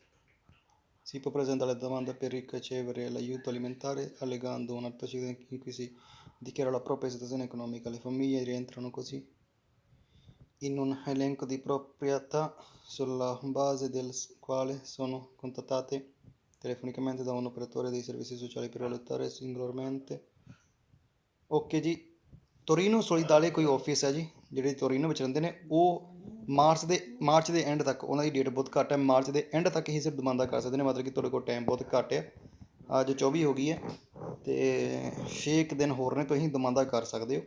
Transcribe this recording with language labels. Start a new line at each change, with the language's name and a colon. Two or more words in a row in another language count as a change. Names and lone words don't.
Italian: Si può presentare la domanda per ricevere l'aiuto alimentare allegando un articolo in cui si dichiara la propria situazione economica. Le famiglie rientrano così in un elenco di proprietà sulla base del quale sono contattate telefonicamente da un operatore dei servizi sociali per valutare singolarmente।
Punjabi: ਓਕੇ ਜੀ, ਤੋਰੀਨੋ ਸੋਲੀਦਾਲੇ ਕੋਈ ਆਫਿਸ ਹੈ ਜੀ, ਜਿਹੜੇ ਤੋਰੀਨੋ ਵਿੱਚ ਰਹਿੰਦੇ ਨੇ, ਉਹ ਮਾਰਚ ਦੇ ਐਂਡ ਤੱਕ, ਉਹਨਾਂ ਦੀ ਡੇਟ ਬਹੁਤ ਘੱਟ ਹੈ, ਮਾਰਚ ਦੇ ਐਂਡ ਤੱਕ ਹੀ ਸਿਰਫ ਡਿਮਾਂਡਾਂ ਕਰ ਸਕਦੇ ਨੇ, ਮਤਲਬ ਕਿ ਤੁਹਾਡੇ ਕੋਲ ਟਾਈਮ ਬਹੁਤ ਘੱਟ ਹੈ। ਅੱਜ 24 ਹੋ ਗਈ ਹੈ ਅਤੇ 6 ਦਿਨ ਹੋਰ ਨੇ, ਤੁਸੀਂ ਡਿਮਾਂਡਾਂ ਕਰ ਸਕਦੇ ਹੋ।